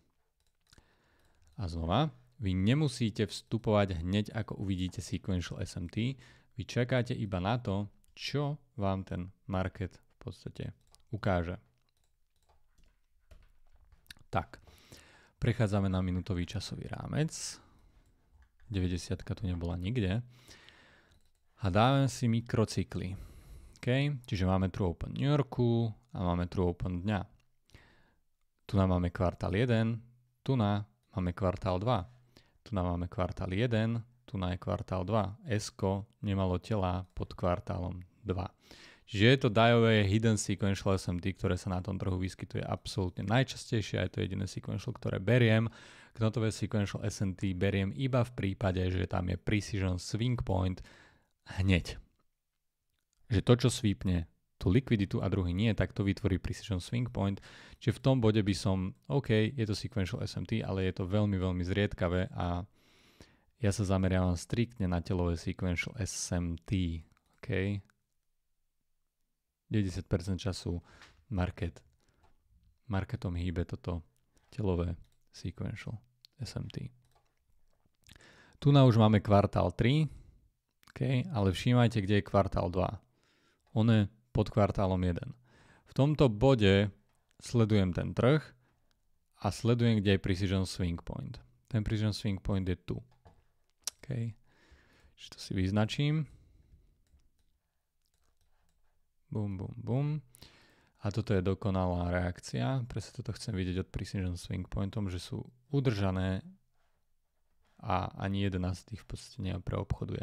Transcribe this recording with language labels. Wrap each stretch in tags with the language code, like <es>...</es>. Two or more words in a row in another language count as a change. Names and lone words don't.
<sk>A znova, vy nemusíte vstupovať hneď, ako uvidíte</sk> <en>sequential SMT,</en> <sk>vy čakáte iba na to, čo vám ten market v podstate ukáže. Tak, prechádzame na minútový časový rámec. 90 tu nebola nikde. A dáme si mikrocykly. Okay? Čiže máme</sk> <en>true open</en> <sk>New Yorku a máme</sk> <en>true open</en> <sk>dňa. Tu nám máme kvartál 1, tu máme kvartál 2. Tu máme kvartál 1, tu je kvartál 2. S-ko nemalo tela pod kvartálom 2. Čiže je to dajové</sk> <en>hidden sequential SMT,</en> <sk>ktoré sa na tom trhu vyskytuje absolútne najčastejšie a je to jediné sequential, ktoré beriem. Knotové</sk> <en>sequential SMT</en> <sk>beriem iba v prípade, že tam je</sk> <en>precision swing point</en> <sk>hneď. Že to, čo sweepne tú likviditu a druhý nie, tak to vytvorí</sk> <en>precision swing point.</en> <sk>Čiže v tom bode by som, OK, je to</sk> <en>sequential SMT,</en> <sk>ale je to veľmi, veľmi zriedkavé a ja sa zameriavam striktne na telové</sk> <en>sequential SMT.</en> <sk>OK? 90% času marketom hýbe toto telové</sk> <en>sequential SMT.</en> <sk>Tu už máme kvartál 3, okay, ale všímajte, kde je kvartál 2. On je pod kvartálom 1. V tomto bode sledujem ten trh a sledujem, kde je</sk> <en>precision swing point.</en> <sk>Ten</sk> <en>precision swing point</en> <sk>je tu. Okay. Čiže to si vyznačím. Bum, bum, bum. A toto je dokonalá reakcia. Presne toto chcem vidieť od</sk> <en>Precision Swing Pointom,</en> <sk>že sú udržané a ani jeden z tých v podstate nepreobchoduje.</sk>